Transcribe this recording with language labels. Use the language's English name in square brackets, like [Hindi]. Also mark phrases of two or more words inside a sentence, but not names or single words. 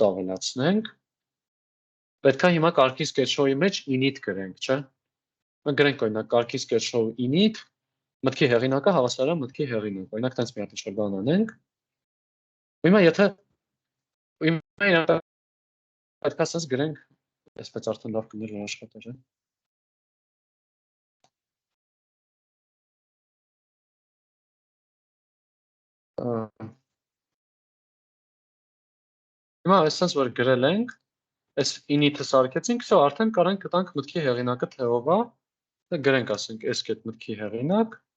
[Armenian] ավելացնենք, պետք է հիմա կարգի sketch-show-ի մեջ init գրենք, չէ՞։ Մենք գրենք օրինակ կարգի [English] sketch-show init, [Armenian] մտքի հեղինակը հավասար է մտքի հեղինակ։ Օրինակ տենց մի հատ ինչ-որ բան անենք։ Հիմա եթե պետք է ասած գրենք, այսպես արդեն լավ կներ որ աշխատեր, է։ Հիմա այսպես որ գրել ենք, այս init-ը սարքեցինք, всё, արդեն կարանք գտանք մտքի հեղինակը թե ով է, դե գրենք ասենք s-get մտքի հեղինակ։